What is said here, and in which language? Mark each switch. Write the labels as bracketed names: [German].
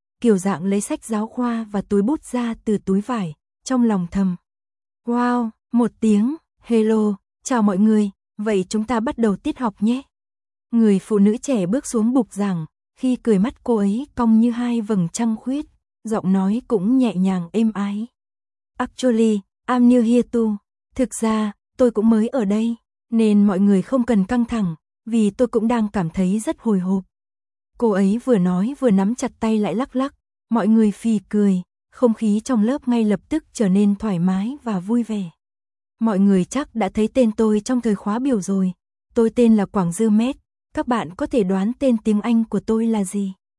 [Vietnamese] Kiều Giảng lấy sách giáo khoa và túi bút ra từ túi vải, trong lòng thầm. Wow, một tiếng, hello, chào mọi người, vậy chúng ta bắt đầu tiết học nhé. Người phụ nữ trẻ bước xuống bục giảng, khi cười mắt cô ấy cong như hai vầng trăng khuyết, giọng nói cũng nhẹ nhàng êm ái. [English] Actually, I'm new here too. [Vietnamese] Thực ra, tôi cũng mới ở đây, nên mọi người không cần căng thẳng, vì tôi cũng đang cảm thấy rất hồi hộp. Cô ấy vừa nói vừa nắm chặt tay lại lắc lắc, mọi người phì cười, không khí trong lớp ngay lập tức trở nên thoải mái và vui vẻ. Mọi người chắc đã thấy tên tôi trong thời khóa biểu rồi, tôi tên là Quảng Dư Mét, các bạn có thể đoán tên tiếng Anh của tôi là gì?